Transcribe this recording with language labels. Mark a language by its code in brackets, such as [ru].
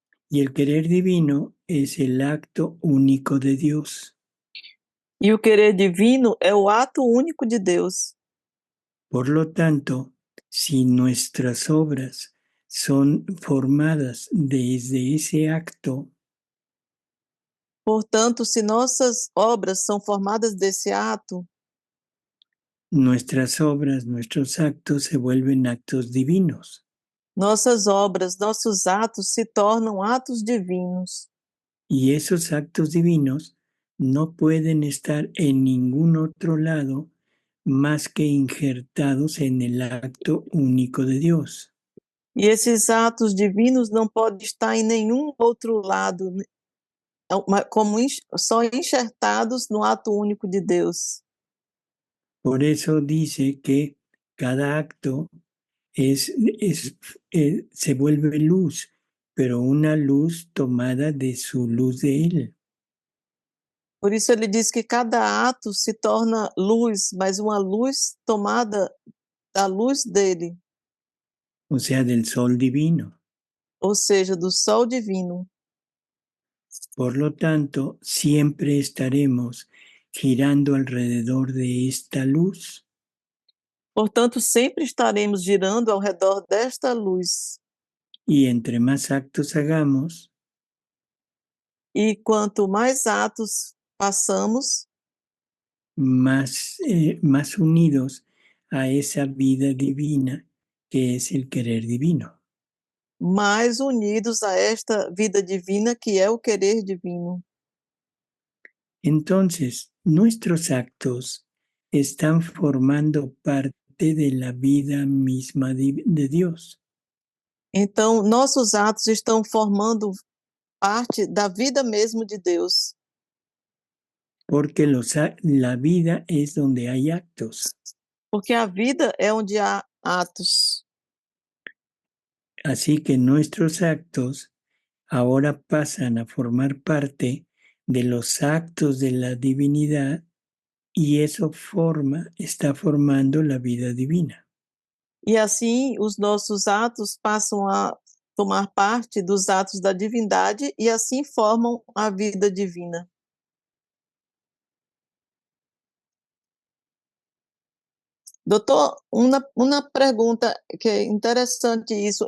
[es] Y el querer divino es el acto único de Dios. [pt] E o querer divino é o ato único de Deus. [es] Por lo tanto, si nuestras obras son formadas desde ese acto, [pt] portanto, se nossas obras são formadas desse ato, [es] nuestras obras, nuestros actos se vuelven actos divinos. [pt] Nossas obras, nossos atos se tornam atos divinos. [es] Y esos actos divinos no pueden estar en ningún otro lado más que injertados en el acto único de Dios. [pt] E esses atos divinos não podem estar em nenhum outro lado, como só enxertados no ato único de Deus. [es] Por eso dice que cada acto se vuelve luz, pero una luz tomada de su luz de Él. [pt] Por isso ele diz que cada ato se torna luz, mas uma luz tomada da luz dele. [es] O sea, del sol divino. [pt] Ou seja, do sol divino. [es] Por lo tanto, siempre estaremos girando alrededor de esta luz. [pt] Portanto, sempre estaremos girando ao redor desta luz. [es] Y entre más actos hagamos, [pt] e quanto mais atos passamos, [es] más unidos a esa vida divina que es el querer divino. [pt] mais unidos a esta vida divina que é o querer divino. [es] Entonces, nuestros actos están formando parte de la vida misma de Dios. [pt] Então, nossos atos estão formando parte da vida mesmo de Deus. [es] Porque la vida es donde hay actos. [pt] Porque a vida é onde há atos. [es] Así que nuestros actos ahora pasan a formar parte de los actos de la divinidad y eso está formando la vida divina. [pt] E assim, os nossos atos passam a tomar parte dos atos da divindade e assim formam a vida divina. Doutor, uma pergunta que é interessante isso.